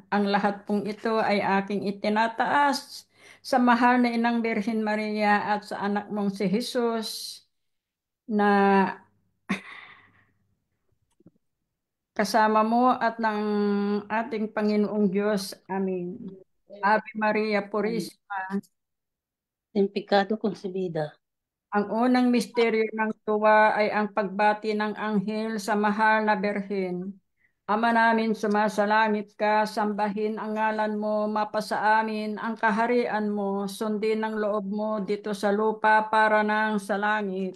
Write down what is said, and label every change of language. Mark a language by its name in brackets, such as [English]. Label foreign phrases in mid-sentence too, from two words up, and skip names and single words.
[Filipino] Ang lahat pong ito ay aking itinataas sa mahal na Inang Birhen Maria at sa anak mong si Jesus, na kasama mo at ng ating Panginoong Diyos. [Latin] Amen. [Spanish] Ave Maria Purisima. Simpikado konsebida. [Filipino] Ang unang misteryo ng tuwa ay ang pagbati ng anghel sa mahal na Birhen. Ama namin, sumasalangit ka, sambahin ang ngalan mo, mapasa amin ang kaharian mo, sundin ang loob mo dito sa lupa para nang sa langit.